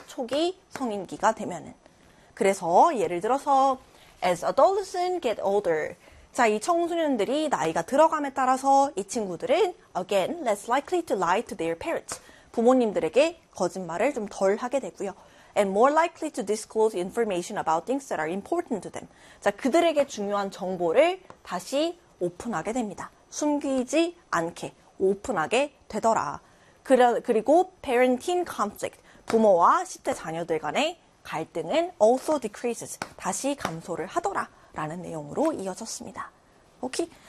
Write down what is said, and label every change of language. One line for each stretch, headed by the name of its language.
Korean: 초기 성인기가 되면은. 그래서 예를 들어서,
English: as adolescents get older.
Korean: 자, 이 청소년들이 나이가 들어감에 따라서 이 친구들은
English: again less likely to lie to their parents.
Korean: 부모님들에게 거짓말을 좀덜 하게 되고요.
English: And more likely to disclose information about things that are important to them.
Korean: 자, 그들에게 중요한 정보를 다시 오픈하게 됩니다. 숨기지 않게. 오픈하게 되더라. 그리고
English: parenting conflict,
Korean: 부모와 10대 자녀들 간의 갈등은
English: also decreases,
Korean: 다시 감소를 하더라라는 내용으로 이어졌습니다. 오케이.